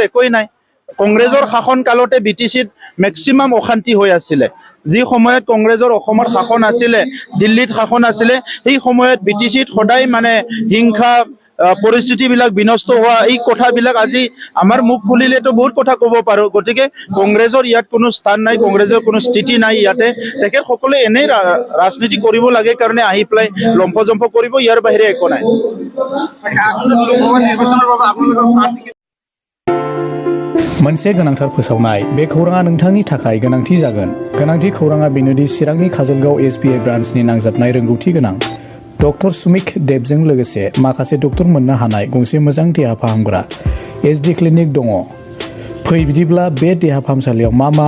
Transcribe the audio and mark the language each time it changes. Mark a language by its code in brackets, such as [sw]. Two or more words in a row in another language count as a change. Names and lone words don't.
[as] একোই নাই কংগ্ৰেছৰ শাসন কালতে বিটিচিত মেক্সিমাম অশান্তি হৈ আছিল যি সময়ত কংগ্ৰেছৰ অসমৰ শাসন আছিল দিল্লীত শাসন আছিল সেই সময়ত বিটিচিত সদায় মানে হিংসা পৰিস্থিতিবিলাক বিনষ্ট হোৱা এই কথাবিলাক আজি আমাৰ মুখ খুলিলেতো বহুত কথা ক'ব পাৰো গতিকে কংগ্ৰেছৰ ইয়াত কোনো স্থান নাই কংগ্ৰেছৰ কোনো স্থিতি নাই ইয়াতে তেখেতসকলে এনেই ৰাজনীতি কৰিব লাগে কাৰণে আহি পেলাই লম্পজম্প কৰিব ইয়াৰ বাহিৰে একো নাই [brx] मोनसे गोनांथार फोसावनाय बे खौराङा नोंथांनि थाखाय गोनांथि जागोन गोनांथि खौराङा बेनोदि चिरांनि काजलगाव एसबिआइ ब्रान्चनि नांजाबनाय रोंगौथि गोनां डक्टर सुमिक देबजों लोगोसे माखासे डक्टर मोननो हानाय गंसे मोजां देहा फाहामग्रा एसडि क्लिनिक दङ फै बिदिब्ला बे देहा फाहामसालियाव मा